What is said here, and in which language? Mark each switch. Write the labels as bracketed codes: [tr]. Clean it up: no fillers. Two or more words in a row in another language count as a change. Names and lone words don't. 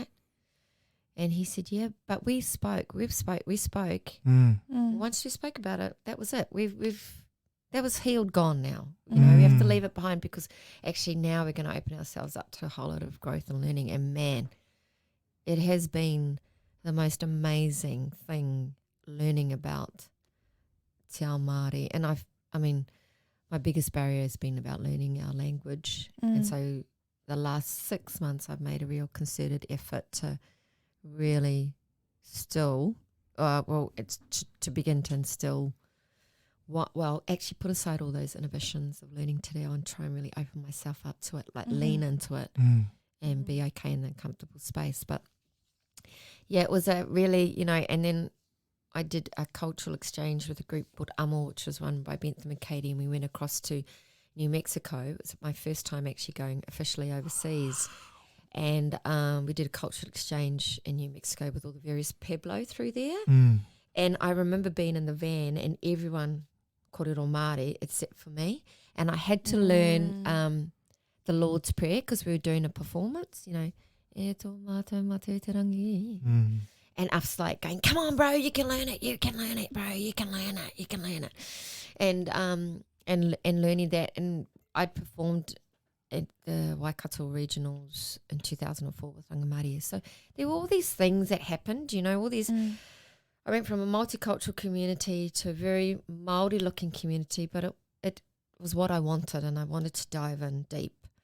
[en] And he said, "Yeah, but we spoke. Once we spoke about it, that was it. That was healed, gone now. You know, we have to leave it behind because actually now we're going to open ourselves up to a whole lot of growth and learning. And man, it has been the most amazing thing learning about [mi] te ao Māori. [en] And my biggest barrier has been about learning our language. And so the last 6 months I've made a real concerted effort to really to begin to instill actually put aside all those inhibitions of learning [mi] te reo [en] and try and really open myself up to it, like lean into it and be okay in that comfortable space. But yeah, it was a really, you know, and then I did a cultural exchange with a group called Amo, which was run by Bentham and Katie, and we went across to New Mexico. It was my first time actually going officially overseas. And we did a cultural exchange in New Mexico with all the various Pueblo through there. And I remember being in the van and everyone [mi] Korero Māori [en] except for me. And I had to learn the Lord's Prayer because we were doing a performance, you know. [mi] E tō mātou mātou te rangi. [en] And us like going, "Come on, bro, you can learn it, bro, you can learn it. And learning that. And I'd performed at the Waikato Regionals in 2004 with Rangi. So there were all these things that happened, you know, all these. I went from a multicultural community to a very Māori looking community, but it was what I wanted, and I wanted to dive in deep.